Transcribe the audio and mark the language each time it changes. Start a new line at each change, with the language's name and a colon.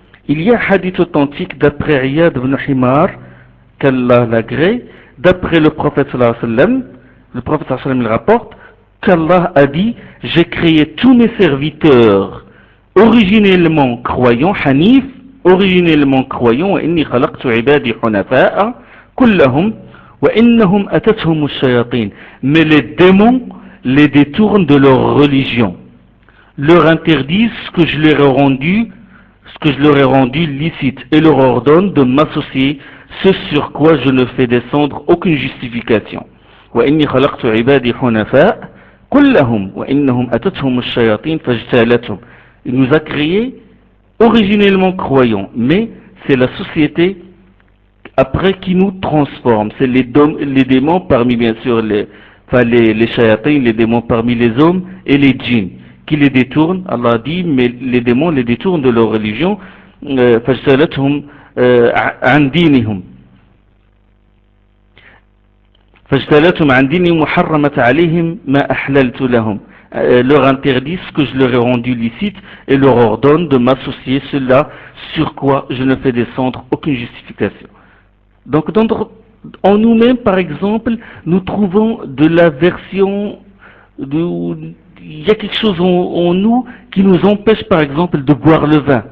French: Il y a un hadith authentique d'après Iyad ibn Himar, qu'Allah l'agrée, d'après le prophète sallallahu alayhi wa sallam, le prophète sallallahu alayhi wa sallam il rapporte qu'Allah a dit « J'ai créé tous mes serviteurs originellement croyants, hanif, originellement croyants,
Arabic: وإني خلقت عبادي حنفاء كلهم وإنهم أتتهم الشياطين.
French: Mais les démons les détournent de leur religion, leur interdisent ce que je leur ai rendu licite et leur ordonnent de m'associer, ce sur quoi je ne fais descendre aucune justification.
Arabic: وإني خلقت عبادي حنفاء كلهم وإنهم أتتهم الشياطين فاجتالتهم.
French: Il nous a créés originellement croyants, mais c'est la société après qui nous transforme. C'est les démons parmi bien sûr les shayatins, les démons parmi les hommes et les djinns qui les détournent. Allah dit mais les démons les détournent de leur religion.
Arabic: فاجتالتهم عن دينهم فاجتالتهم عن دينهم وحرمت عليهم ما أحللت لهم.
French: Leur interdit ce que je leur ai rendu licite et leur ordonne de m'associer cela sur quoi je ne fais descendre aucune justification. Donc en nous-mêmes par exemple nous trouvons de l'aversion, il y a quelque chose en nous qui nous empêche par exemple de boire le vin.